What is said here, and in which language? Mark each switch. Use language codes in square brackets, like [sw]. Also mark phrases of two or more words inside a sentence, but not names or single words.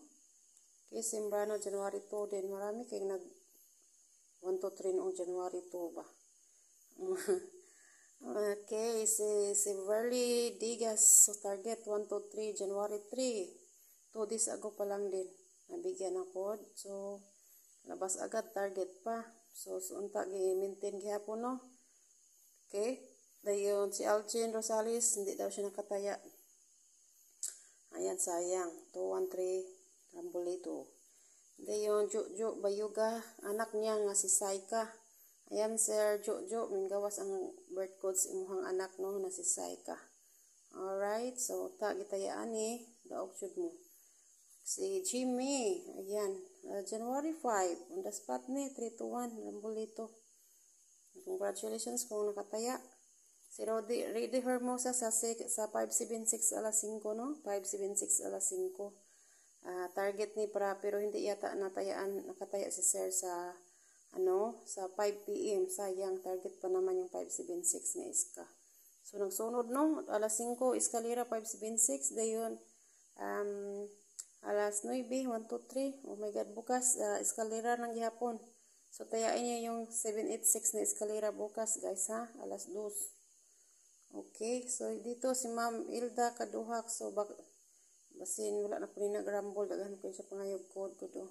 [tl] Kay Sembrano, January 2 din. Marami kayong nag 1, 2, 3 noong January 2 ba? Okay, si Verly Digas, so target 1, 2, 3, January 3. 2 days ago pa lang din nabigyan ng code. So labas agad target pa. [ceb] So unta gi-maintain gihapon no. [tl] Okay? Dayon si Algin Rosales hindi daw siya nakataya. Ayan sayang. 213 Rambolito. [ceb] Dayon Jojo Bayuga, anak niya nga si Saika. Ayan Sir Jojo, mingawas ang birth code sa imuhang anak no na si Saika. Alright, so ta gitayaan ni daog jud mo. Si Jimmy, ayan, January 5, [en] on the spot [ceb] ni, 3-1, Rambolito. Congratulations kung nakataya. Si Redy Hermosa sa 576 alas 5, no? 576 alas 5. [tl] Target ni para, pero hindi yata nakataya si Sir sa, sa 5 p.m. Sayang, target pa naman yung 576 na iska. So, [ceb] nagsunod, no? Alas 5, eskalera 576, dayon, alas 9, 1, 2, 3. [en] Oh my God, [ceb] bukas, eskalera ng gihapon. [tl] So, tayain niyo yung 786 na eskalera bukas, guys, ha? Alas 2. Okay, so dito si Ma'am Ilda Kaduhak. [ceb] So, basin, wala na po rin nagrambol. Daghan ko sa pangayog code ko to.